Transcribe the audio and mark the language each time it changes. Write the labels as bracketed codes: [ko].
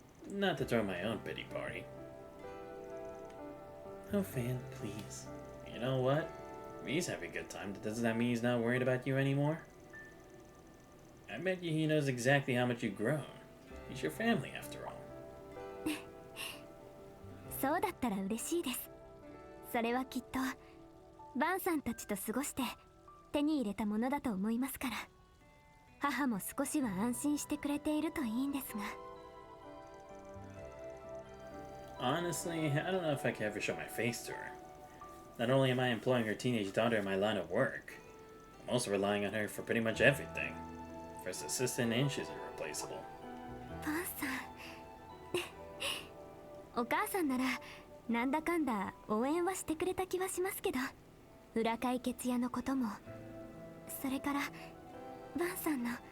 [en] Not to throw my own pity party. Oh, Fan, please. You know what? If he's having a good time, doesn't that mean he's not worried about you anymore? I bet you he knows exactly how much you've grown. He's your family, after all. [ja] そうだったら嬉しいです。それはきっとバンさんたちと過ごして手に入れたものだと思いますから。母も少しは安心してくれているといいんですが。 [en] Honestly, I don't know if I can ever show my face to her. Not only am I employing her teenage daughter in my line of work, I'm also relying on her for pretty much everything. First assistant, and she's irreplaceable. [ja] バンさんお母さんならなんだかんだ応援はしてくれた気はしますけど、裏解決屋のことも、それからバンさんの。